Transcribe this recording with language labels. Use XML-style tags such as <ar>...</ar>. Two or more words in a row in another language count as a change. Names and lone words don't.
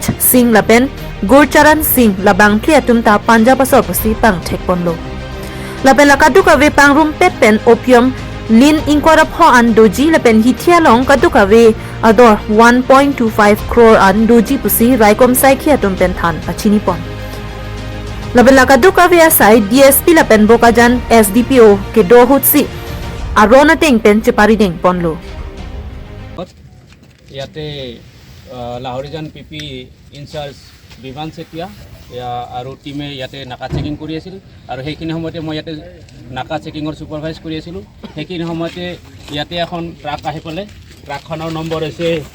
<mjw>Singh Lapen Gurcharan Singh Labang Kliatum Ta Punjab Asor Pusi Pang Tekpon Lo Lapen Lakadu Kave Pang Room Pet Pen Opium Lin inkorap ho an doji lapen hitia long kadukawe ador 1.25 crore an doji pusi raikom sai khia tum pen than achini pon lapen lakadukawe asai DSP lapen bokajan SDPO ke do hutsi arona teng pen chepari deng ponlo</mjw> <as>ইয়াতে লাহৰিজান পিপি ইনচাৰ্জ বিমান চেতিয়া আৰু টিমে ইয়াতে নাকা চেকিং কৰি আছিল আৰু সেইখিনি সময়তে মই ইয়াতে নাকা চেকিঙৰ সুপাৰভাইজ কৰি আছিলোঁ সেইখিনি সময়তে ইয়াতে এখন ট্ৰাক আহি পেলাই ট্ৰাকখনৰ নম্বৰ হৈছে</as>